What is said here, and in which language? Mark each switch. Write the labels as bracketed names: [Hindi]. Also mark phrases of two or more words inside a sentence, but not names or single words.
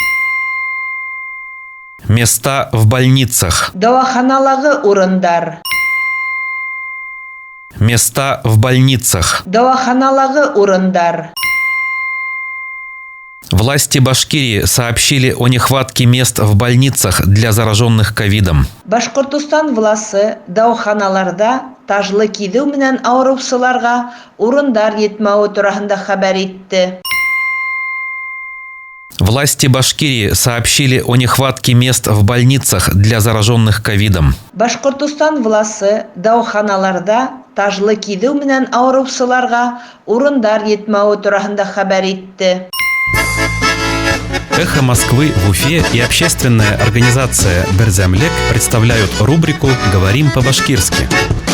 [Russian] Места в больницах. [Bashkir] Дawаханалагы урындар. [Russian] Места в больницах. [Bashkir] Дawаханалагы урындар. [Russian] Власти Башкирии сообщили о нехватке мест в больницах для зараженных ковидом. [Bashkir] Башкортостан власы дawаханаларда тажлы кидеу менән авыручыларга урындар етмәүе турында хәбәр итте. [Russian] Власти Башкирии сообщили о нехватке мест в больницах для зараженных ковидом. [Bashkir] Башкортостан власы дawаханаларда тажлы кидеу менән авыручыларга урындар етмәүе турында хәбәр итте. [Russian] «Эхо Москвы» в Уфе и общественная организация «Берзямлек» представляют рубрику «Говорим по-башкирски».